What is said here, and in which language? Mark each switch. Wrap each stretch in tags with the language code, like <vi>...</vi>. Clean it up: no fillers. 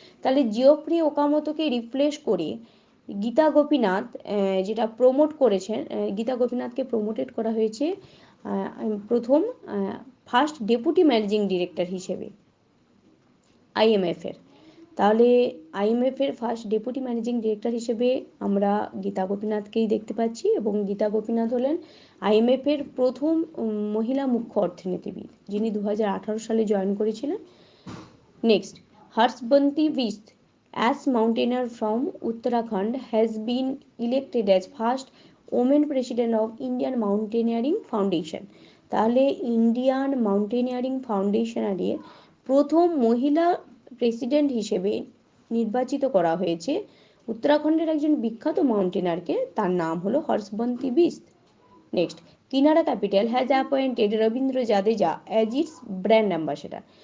<bn>তাহলে Geoffrey ওকামোতোকে replace করে গীতা গোপীনাথ যেটা প্রমোট করেছেন, গীতা গোপীনাথকে প্রমোটেড করা হয়েছে প্রথম ফার্স্ট ডেপুটি ম্যানেজিং ডিরেক্টর হিসেবে আইএমএফের। তাহলে আইএমএফের ফার্স্ট ডেপুটি ম্যানেজিং ডিরেক্টর হিসেবে আমরা গীতা গোপীনাথকেই দেখতে পাচ্ছি, এবং গীতা গোপীনাথ হলেন আইএমএফের প্রথম মহিলা মুখ্য অর্থনীতিবিদ, যিনি 2018 সালে জয়েন করেছিলেন।</bn> <en>Next, Harshwanti Bisht as mountaineer from Uttarakhand has been elected as first women president of Indian Mountaineering Foundation।</en> <bn>তাহলে ইন্ডিয়ান মাউন্টেনিয়ারিং ফাউন্ডেশনের প্রথম মহিলা প্রেসিডেন্ট হিসেবে নির্বাচিত করা হয়েছে উত্তরাখণ্ডের একজন বিখ্যাত মাউন্টেনারকে, তার নাম হলো হর্ষবন্তী বিস্ত।</bn> <en>Next, Kinara capital has appointed Ravindra Jadeja as its brand ambassador.</en>